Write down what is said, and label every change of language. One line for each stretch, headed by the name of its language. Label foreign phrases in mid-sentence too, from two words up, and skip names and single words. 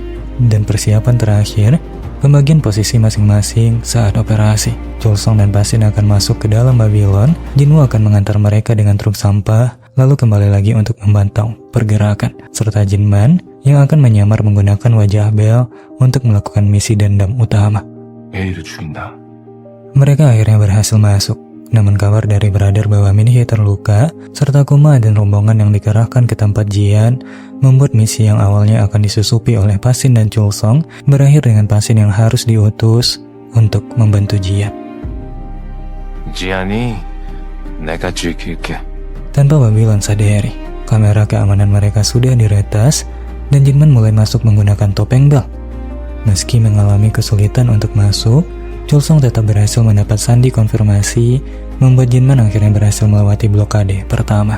Indonesian: Dan persiapan terakhir, pembagian posisi masing-masing saat operasi. Chulsong dan Pasin akan masuk ke dalam Babylon. Jinwoo akan mengantar mereka dengan truk sampah, lalu kembali lagi untuk memantau pergerakan, serta Jinman yang akan menyamar menggunakan wajah Bel untuk melakukan misi dendam utama.
Korean: A를 죽인다.
Indonesian: Mereka akhirnya berhasil masuk. Namun kabar dari Brother bahwa Minhye terluka, serta Kuma dan rombongan yang dikerahkan ke tempat Jian, membuat misi yang awalnya akan disusupi oleh Pasin dan Chulsong berakhir dengan Pasin yang harus diutus untuk membantu Jian.
Korean: 지안이 내가 지킬게.
Indonesian: Tanpa Babylon sadari, kamera keamanan mereka sudah diretas dan Jinman mulai masuk menggunakan topeng Bel. Meski mengalami kesulitan untuk masuk, Chulsong tetap berhasil mendapat sandi konfirmasi, membuat Jinman akhirnya berhasil melewati blokade pertama.